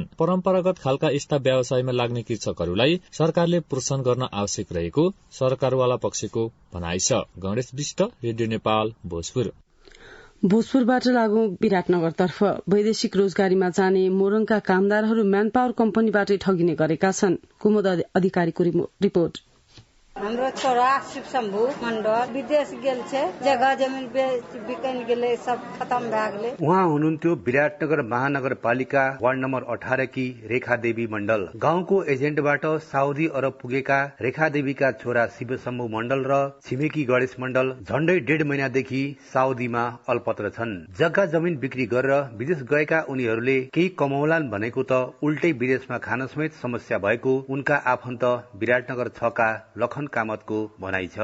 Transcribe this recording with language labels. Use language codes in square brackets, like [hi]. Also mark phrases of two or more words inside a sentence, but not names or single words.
[ne] परम्परागत खालका यस्ता व्यवसायमा लाग्ने कृषकहरूलाई सरकारले प्रोत्साहन गर्न आवश्यक रहेको सरकारवाला पक्षको भनाइ छ। गणेश विष्ट, रेडियो नेपाल, भोजपुरबाट लागू विराटनगरतर्फ वैदेशिक रोजगारीमा जाने मोरङका कामदारहरू [en] man power [ne] कम्पनीबाटै ठगिने गरेका छन्। कुमुद अधिकारीको रिपोर्ट। [mai] हाम्रो छोरा शिवशम्भु मण्डल विदेश गेल छे, जगह जमीन बिकन गेले, सब खत्म भए गेले। [ne] उहाँ हुनुहुन्थ्यो विराटनगर महानगरपालिका वार्ड नम्बर 18 की रेखा देवी मण्डल। गाउँको एजेन्टबाट साउदी अरब पुगेका रेखा देवीका छोरा शिवशम्भु मण्डल र छिमेकी गणेश मण्डल झण्डै 1.5 महिनादेखि साउदीमा अल्पत्र छन्। जग्गा जमिन बिक्री गरेर विदेश गएका उनीहरूले केही कमाउलान् भनेको त उल्टै विदेशमा खान समेत समस्या भएको उनका आफन्त विराटनगर 6 का लखन कामतको भनाइ छ।